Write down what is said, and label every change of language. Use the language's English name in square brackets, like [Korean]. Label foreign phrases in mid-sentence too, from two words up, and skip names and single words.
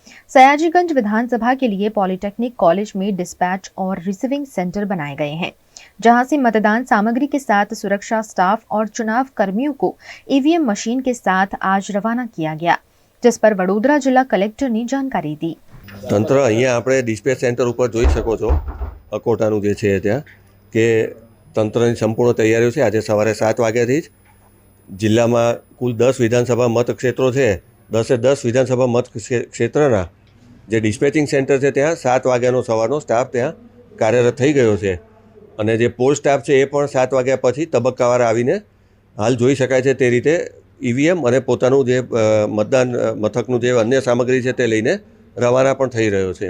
[Hindi] सयाजीगंज विधानसभा के लिए पॉलिटेक्निक कॉलेज में डिस्पैच और [English] receiving center [Hindi] बनाए गए हैं, जहां से मतदान सामग्री के साथ सुरक्षा स्टाफ और चुनाव कर्मियों को [English] EVM machine [Hindi] के साथ आज रवाना किया गया, जिस पर वडोदरा जिला कलेक्टर ने जानकारी दी। [Gujarati] તંત્ર અહીંયા આપણે [English] dispatch center [Gujarati] પર જોઈ શકો છો, અકોટાનું જે છે ત્યાં કે તંત્રની સંપૂર્ણ તૈયારીઓ છે। આજ સવારે 7 વાગ્યાથી જ જિલ્લામાં કુલ 10 વિધાનસભા મતક્ષેત્રો છે। 10 વિધાનસભા મત ક્ષેત્રના જે [English] dispatching center [Gujarati] હૈ ત્યાં 7 વાગ્યાનો સવારનો સ્ટાફ ત્યાં કાર્યરત થઈ ગયો છે અને જે [English] poll staff [Gujarati] હૈ એ પણ 7 વાગ્યા પછી તબક્કાવાર આવીને હાલ જોઈ શકાય છે તે રીતે ઈવીએમ અને પોતાનું જે મતદાન મથકનું જે અન્ય સામગ્રી છે તે લઈને રવાના પણ થઈ રહ્યો છે।